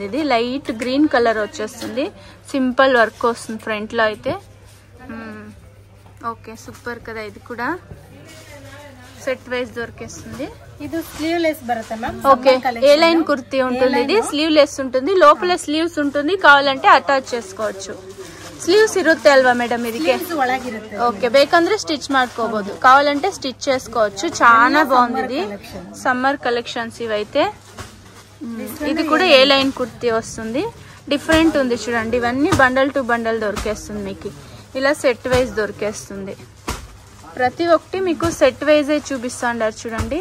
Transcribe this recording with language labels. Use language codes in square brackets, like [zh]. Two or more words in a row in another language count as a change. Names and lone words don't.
[te] ఇది [en] light green colour [te] వచ్చేస్తుంది, [en] simple work [te] వస్తుంది ఫ్రంట్ లో అయితే. ఓకే, సూపర్ కదా. ఇది కూడా [en] set wise [te] దొరికేస్తుంది. ఇది స్లీవ్లెస్ బರುತ್ತೆ మ్యామ్. ఓకే, [en] A line [te] కుర్తీ ఉంటుంది. ఇది స్లీవ్లెస్ ఉంటుంది, లోపల స్లీవ్స్ ఉంటుంది. కావాలంటే అటాచ్ చేసుకోవచ్చు. [kn] ಸ್ಲೀವ್ಸ್ ಇರುತ್ತೆ ಅಲ್ವಾ ಮೇಡಮ್ ಇದಕ್ಕೆ? ಓಕೆ, ಬೇಕಂದ್ರೆ ಸ್ಟಿಚ್ ಮಾಡ್ಕೋಬಹುದು, [te] కావాలంటే స్టిచ్ చేసుకోవచ్చు. చాలా బాగుంది. ఇది [en] summer collections [te] ఇవైతే. ఇది కూడా [en] A line [te] కుర్తీ వస్తుంది, డిఫరెంట్ ఉంది చూడండి. ఇవన్నీ [en] bundle to bundle [te] దొరికేస్తుంది మీకు. ఇలా [en] set wise [te] దొరికేస్తుంది. ప్రతి ఒక్కటి మీకు [en] set wise [te] చూపిస్తున్నారు చూడండి.